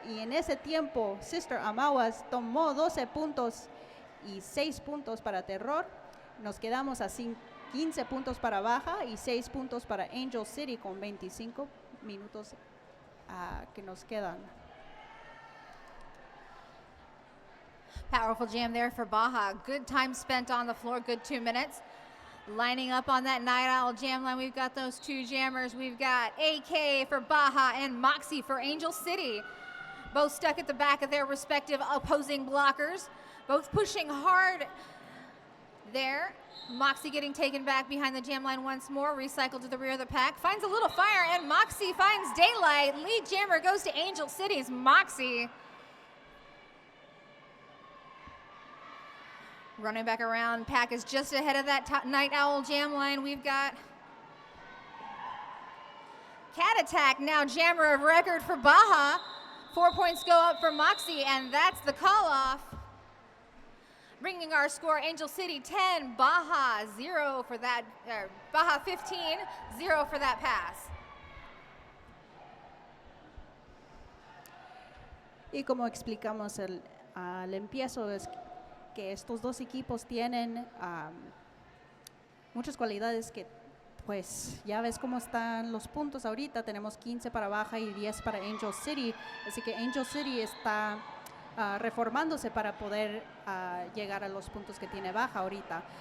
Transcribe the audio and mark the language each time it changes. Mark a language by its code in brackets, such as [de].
[es] Y en ese tiempo, Sister Amawas tomó 12 puntos y 6 puntos para Terror. Nos quedamos a 15 puntos para Baja y 6 puntos para Angel City con 25 minutos que nos quedan. [en] Powerful jam there for Baja. Good time spent on the floor, good 2 minutes. Lining up on that Night Owl jam line, we've got those 2 jammers. We've got AK for Baja and Moxie for Angel City. Both stuck at the back of their respective opposing blockers. Both pushing hard there. Moxie getting taken back behind the jam line once more, recycled to the rear of the pack, finds a little fire, and Moxie finds daylight. Lead jammer goes to Angel City's Moxie. Running back around, pack is just ahead of that Night Owl jam line. We've got Cat Attack, now jammer of record for Baja. 4 points go up for Moxie, and that's the call-off. Bringing our score, Angel City 10, Baja 0 for that, Baja 15, 0 for that pass. [es] Y como explicamos al empiezo, es que estos dos equipos tienen muchas cualidades que, pues, ya ves cómo están los puntos ahorita. Tenemos 15 para Baja y 10 para Angel City. Así que Angel City está reformándose para poder llegar a los puntos que tiene Baja ahorita.